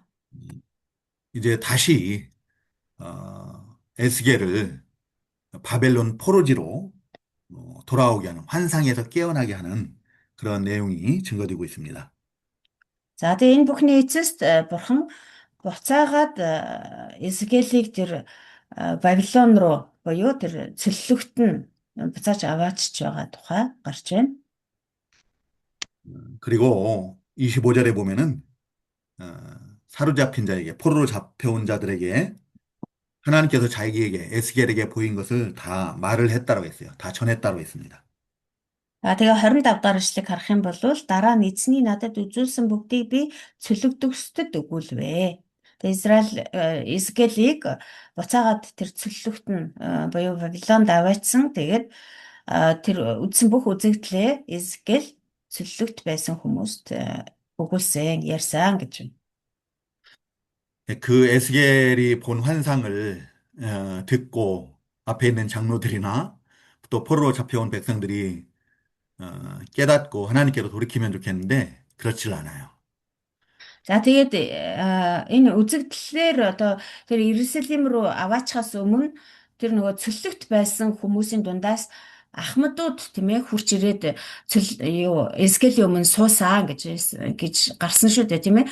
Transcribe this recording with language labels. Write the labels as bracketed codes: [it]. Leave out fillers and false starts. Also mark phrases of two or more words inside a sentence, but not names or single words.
[ko] 이제 다시 에스겔을 바벨론 포로지로 돌아오게 하는 환상에서 깨어나게 하는 그런 내용이 증거되고 있습니다. [mn] За тэгээ энэ бүхний эцэст бурхан буцаагаад Эзекиэлийг тэр Бабилон руу буюу тэр цөллөгт нь буцааж аваачж байгаа тухай гарч байна. [ko] 그리고 25절에 보면은 어, 사로잡힌 자에게 포로로 잡혀온 자들에게 하나님께서 자기에게 에스겔에게 보인 것을 다 말을 했다고 했어요. 다 전했다고 했습니다. [mn] Тэгээ 25 дахь эшлэгийг харах юм бол дараа нь эзний надад үзүүлсэн бүгдийг би цөлөгдөгсдөд өгүүлвэ. Тэгээ Израиль Эзекиэлийг буцаагаад тэр цөллөгт нь буюу Вавилонд аваачсан. Тэгээд тэр үзсэн бүх үзэгдлээ Эзекиэл цөллөгт байсан хүмүүст өгүүлсэн, ярьсан гэж байна. [ko] 그 에스겔이 본 환상을 듣고 앞에 있는 장로들이나 또 포로로 잡혀온 백성들이 깨닫고 하나님께로 돌이키면 좋겠는데 그렇질 않아요. [mn] За тэгээд энэ үзэгдлээр одоо тэр Иерусалим руу аваачхаас өмнө тэр нөгөө цөллөгт байсан хүмүүсийн дундаас ахмадууд тийм ээ хурч ирээд юу Эзекелийн өмнө суусаа гэж гарсан шүү дээ тийм ээ.